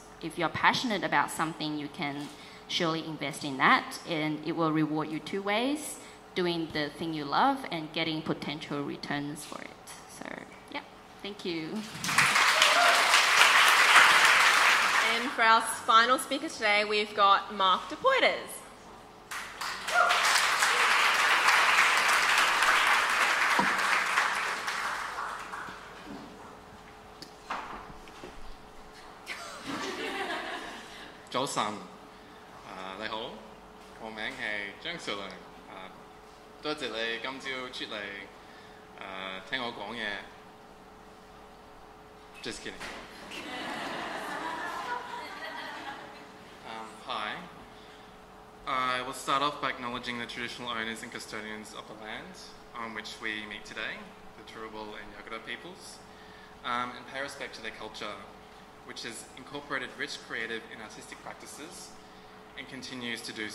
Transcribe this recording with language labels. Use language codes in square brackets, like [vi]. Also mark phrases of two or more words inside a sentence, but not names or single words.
[en] If you're passionate about something, you can surely invest in that, and it will reward you two ways: doing the thing you love and getting potential returns for it. So yeah, thank you. And for our final speaker today, we've got Mark de Potiers. [yue] 早晨，你好，我名係張兆良，多謝你今朝出嚟聽我講嘢。 [en] Just kidding. Hi. I will start off by acknowledging the traditional owners and custodians of the land on which we meet today, the Turrbal and Yagara peoples, and pay respect to their culture, which has incorporated rich creative and artistic practices and continues to do so.